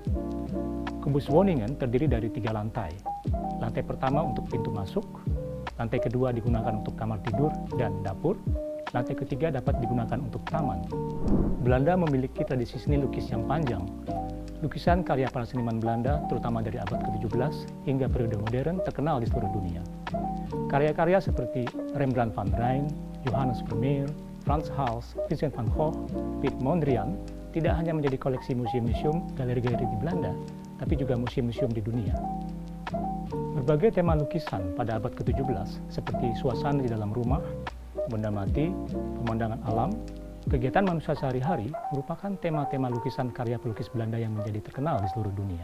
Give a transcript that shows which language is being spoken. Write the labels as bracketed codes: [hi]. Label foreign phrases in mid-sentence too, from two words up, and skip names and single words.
[id] Kubus Woningen terdiri dari 3 lantai. Lantai pertama untuk pintu masuk, lantai kedua digunakan untuk kamar tidur dan dapur, lantai ketiga dapat digunakan untuk taman. Belanda memiliki tradisi seni lukis yang panjang. Lukisan karya para seniman Belanda, terutama dari abad ke-17 hingga periode modern, terkenal di seluruh dunia. Karya-karya seperti Rembrandt van Rijn, Johannes Vermeer, Frans Hals, Vincent van Gogh, Piet Mondrian tidak hanya menjadi koleksi museum-museum, galeri-galeri di Belanda, tapi juga museum-museum di dunia. Berbagai tema lukisan pada abad ke-17 seperti suasana di dalam rumah, benda mati, pemandangan alam, kegiatan manusia sehari-hari merupakan tema-tema lukisan karya pelukis Belanda yang menjadi terkenal di seluruh dunia.